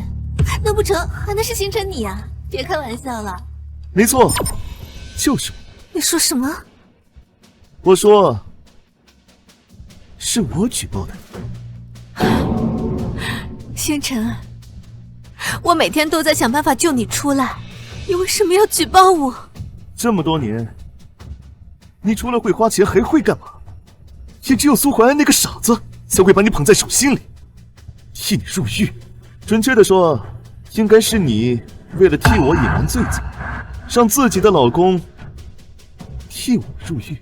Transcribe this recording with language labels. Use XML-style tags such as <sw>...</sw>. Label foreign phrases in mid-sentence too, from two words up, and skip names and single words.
<zh>难不成还能是星辰你啊？別開玩笑了。沒錯，就是我。你說什麼？我說，是我舉報的你。星辰，我每天都在想辦法救你出來，你為什麼要舉報我？這麼多年，你除了會花錢還會幹嘛？也只有蘇淮安那個傻子才會把你捧在手心裡，替你入獄。準確的說，應該是你為了替我隱瞞罪責，讓自己的老公替我入獄。</zh>